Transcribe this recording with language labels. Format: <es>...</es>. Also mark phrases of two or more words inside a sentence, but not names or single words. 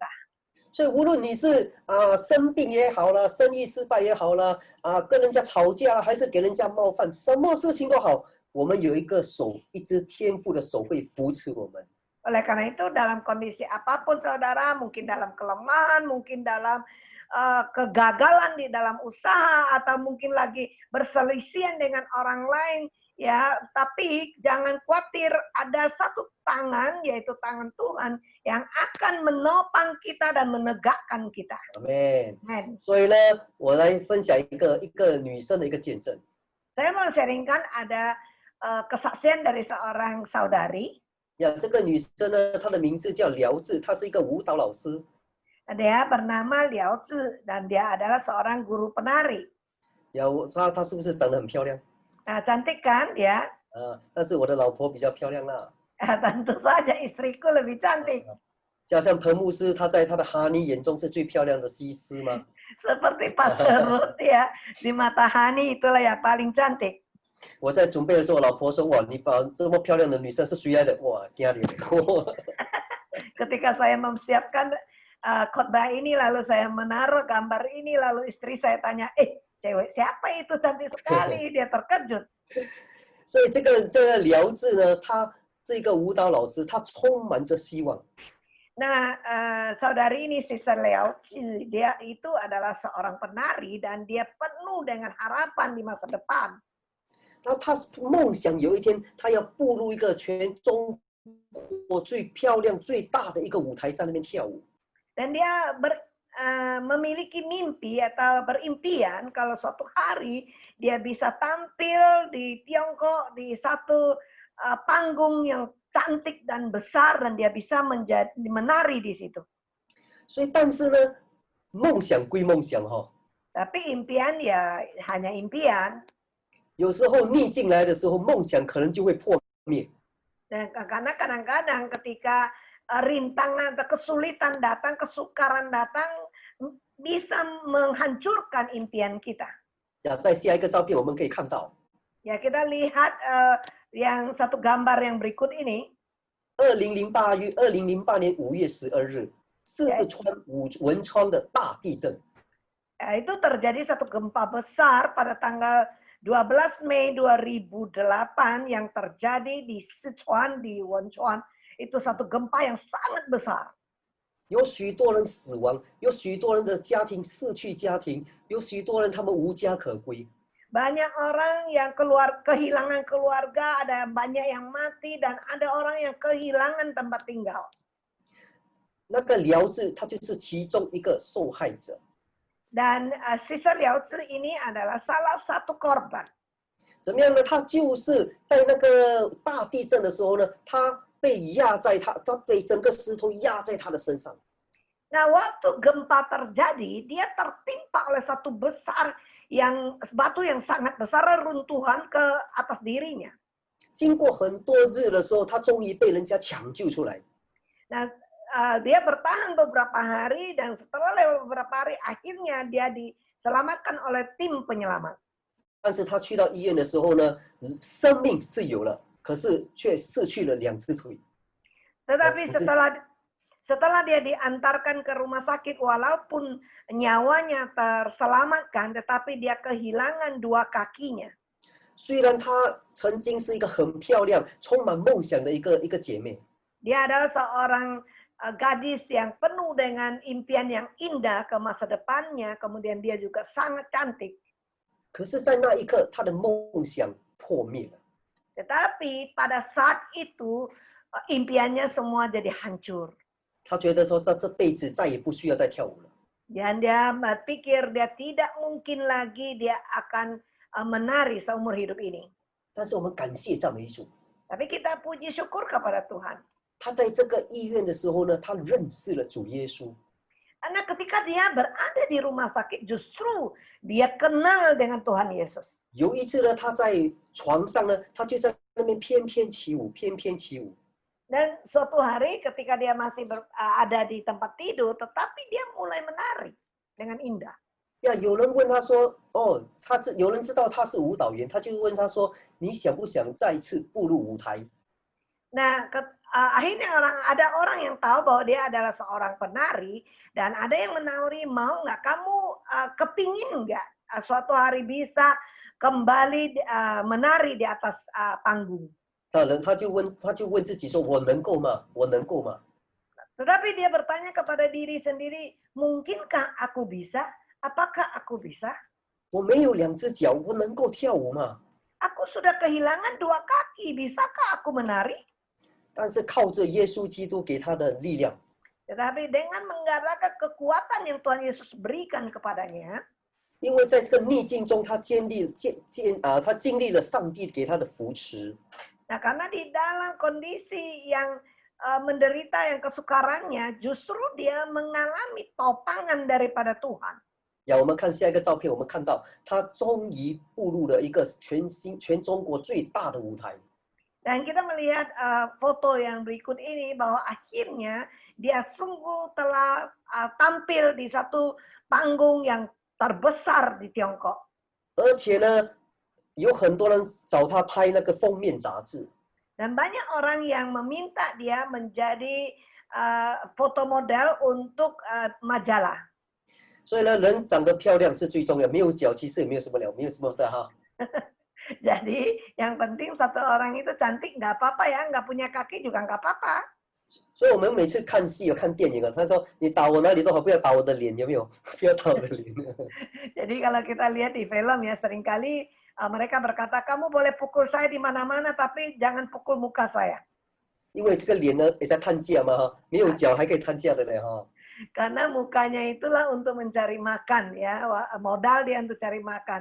<zh>所以无论你是生病也好了，生意失败也好了，跟人家吵架还是给人家冒犯，什么事情都好，我们有一个手，一只天父的手会扶持我们。</zh> <id>Oleh karena itu dalam kondisi apapun saudara, mungkin dalam kelemahan, mungkin dalam kegagalan di dalam usaha, atau mungkin lagi berselisihan dengan orang lain, ya, tapi jangan khawatir, ada satu tangan, yaitu tangan Tuhan, yang akan menopang kita dan menegakkan kita. Amin. Amen.</id> <zh>所以呢，我来分享一个女生的一个见证。</zh> <id>Saya mau sharingkan ada kesaksian dari seorang saudari.</id> <zh>呀，这个女生呢，她的名字叫廖智，她是一个舞蹈老师。</zh> <id>Dia bernama Liao Zhi dan dia adalah seorang guru penari.</id> <zh>呀，她是不是长得很漂亮？</zh> <id>Cantik kan dia?</id> <zh>但是我的老婆比较漂亮啦。</zh> <id>Tentu saja istriku lebih cantik.</id> <zh>就像彭牧师，他在他的哈尼眼中是最漂亮的西施吗？</zh> <id>Seperti Pastor Ruth ya, di mata Hani itulah yang paling cantik.</id> <zh>我在准备的时候，我老婆说：“哇，你把这么漂亮的女生是谁来的？” 哇，惊你！</zh> <id>Ketika saya mempersiapkan khotbah ini, lalu saya menaruh gambar ini, lalu istri saya tanya, cewek siapa itu cantik sekali? Dia terkejut.</id> <zh>所以这个廖智呢，他这个舞蹈老师，他充满着希望。</zh> <id>Nah, saudari ini Sister Liao Zhi, dia itu adalah seorang penari dan dia penuh dengan harapan di masa depan.</id> <zh>他梦想有一天，他要步入一个全中国最漂亮、最大的一个舞台，在那边跳舞。</zh> <id>Dan dia memiliki mimpi atau berimpian kalau suatu hari dia bisa tampil di Tiongkok di satu panggung yang cantik dan besar dan dia bisa menari di situ.</id> <zh>所以，但是呢，梦想归梦想哈，</zh> <id>Tapi impian ya hanya impian.</id> <zh>有时候逆境来的时候，梦想可能就会破灭。</zh> <id>Dan karena kadang-kadang ketika rintangan atau kesulitan datang, kesukaran datang, bisa menghancurkan impian kita.</id> <zh>呀，在下一个照片我们可以看到，</zh> <id>Ya kita lihat yang satu gambar yang berikut ini.</id> <zh>2008 年5月12日，四川汶川的大地震。</zh> <id>Itu terjadi satu gempa besar pada tanggal 12 Mei 2008 yang terjadi di Sichuan, di Wenchuan. Itu satu gempa yang sangat besar.</id> <zh>有许多人死亡，有许多人的家庭失去家庭，有许多人他们无家可归。</zh> <id>Banyak orang yang kehilangan keluarga, ada banyak yang mati, dan ada orang yang kehilangan tempat tinggal.</id> <zh>那个廖智他就是其中一个受害者。</zh> <id>Dan Sister Liao Zhi ini adalah salah satu korban.</id> <zh>怎么样呢？他就是在那个大地震的时候呢，他被被整个石头压在他的身上。</zh> <id>Nah, waktu gempa terjadi, dia tertimpa oleh satu batu yang sangat besar, runtuhan ke atas dirinya.</id> <zh>经过很多日的时候，他终于被人家抢救出来。</zh> <id>Nah, dia bertahan beberapa hari dan setelah lewat beberapa hari, akhirnya dia diselamatkan oleh tim penyelamat.</id> <zh>但是他去到医院的时候呢，生命是有了，可是却失去了2只腿。</zh> <id>Tetapi setelah dia diantarkan ke rumah sakit, walaupun nyawanya terselamatkan, tetapi dia kehilangan 2 kakinya.</id> <zh>虽然她曾经是一个很漂亮、充满梦想的一个姐妹，</zh> <id>Dia adalah seorang gadis yang penuh dengan impian yang indah ke masa depannya, kemudian dia juga sangat cantik.</id> <zh>可是，在那一刻，她的梦想破灭了。</zh> <id>Tetapi pada saat itu impiannya semua jadi hancur.</id> <zh>她觉得说，这辈子再也不需要再跳舞了。</zh> <id>Dan dia berpikir dia tidak mungkin lagi dia akan menari seumur hidup ini.</id> <zh>但是我们感谢赞美主，</zh> <id>Tapi kita puji syukur kepada Tuhan.</id> <zh>她在这个医院的时候呢，她认识了主耶稣。</zh> <id>Karena ketika dia berada di rumah sakit, justru dia kenal dengan Tuhan Yesus.</id> <zh>有一次呢，她在床上呢，她就在那边翩翩起舞，翩翩起舞。</zh> <id>Dan suatu hari ketika dia masih ada di tempat tidur, tetapi dia mulai menari. dengan indah.</id> <zh>呀，有人问他说：“哦，有人知道他是舞蹈员，他就问他说，你想不想再次步入舞台？”</zh> <id>Nah, akhirnya ada orang yang tahu bahwa dia adalah seorang penari dan ada yang menawari, mau nggak kamu kepingin nggak suatu hari bisa kembali menari di atas panggung.</id> <zh>他就问自己说：“我能够吗？我能够吗？”</zh> <id>Tetapi dia bertanya kepada diri sendiri, mungkinkah aku bisa? Apakah aku bisa?</id> <zh>我没有2只脚，我能够跳舞吗？</zh> <id>Aku sudah kehilangan 2 kaki, bisakah aku menari?</id> <zh>但是靠着耶稣基督给他的力量，</zh> <id>Tetapi dengan menggunakan kekuatan yang Tuhan Yesus berikan kepadanya,</id> <zh>因为在这个逆境中，他经历了上帝给他的扶持。</zh> <id>Nah, karena di dalam kondisi yang menderita, yang kesukarannya, justru dia mengalami topangan daripada Tuhan.</id> <zh>我们看下一个照片，我们看到他终于步入了一个全中国最大的舞台。</zh> <id>Dan kita melihat foto yang berikut ini bahwa akhirnya dia sungguh telah tampil di satu panggung yang terbesar di Tiongkok.</id> <zh>而且呢，有很多人找他拍那个封面杂志。</zh> <id>Dan banyak orang yang meminta dia menjadi foto model untuk majalah.</id> <zh>所以呢，人长得漂亮是最重要，没有脚其实也没有什么了，没有什么的哈。</zh> <id>Jadi yang penting satu orang itu cantik nggak apa-apa ya, nggak punya kaki juga nggak apa-apa.</id> <zh>所以我们每次看戏看电影啊，他说你打我哪里都好，不要打我的脸，有没有？不要打我的脸。</zh> <id>Jadi kalau kita lihat di film ya, seringkali mereka berkata, kamu boleh pukul saya di mana-mana, tapi jangan pukul muka saya.</id> <zh>因为这个脸呢也在探价嘛哈，没有脚还可以探价的嘞哈。</zh> <id>Karena mukanya itulah untuk mencari makan ya, modal dia untuk cari makan.</id>